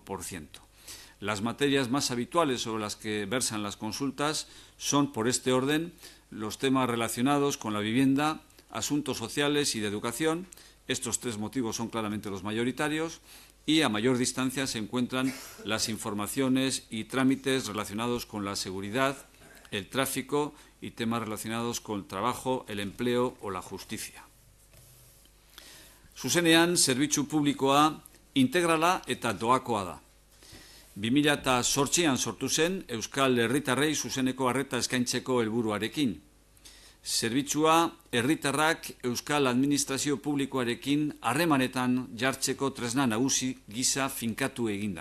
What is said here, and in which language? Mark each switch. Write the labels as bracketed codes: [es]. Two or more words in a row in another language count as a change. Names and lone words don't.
[es] Las materias más habituales sobre las que versan las consultas son, por este orden, los temas relacionados con la vivienda, asuntos sociales y de educación. Estos 3 motivos son claramente los mayoritarios. Y a mayor distancia se encuentran las informaciones y trámites relacionados con la seguridad, el tráfico y temas relacionados con el trabajo, el empleo o la justicia. [eu] Zuzenean, zerbitzu publikoa integrala eta doakoa da. 2008an sortu zen Euskal Herritarrei zuzeneko arreta eskaintzeko helburuarekin. Zerbitzua herritarrak Euskal Administrazio Publikoarekin harremanetan jartzeko tresna nagusi gisa finkatu eginda.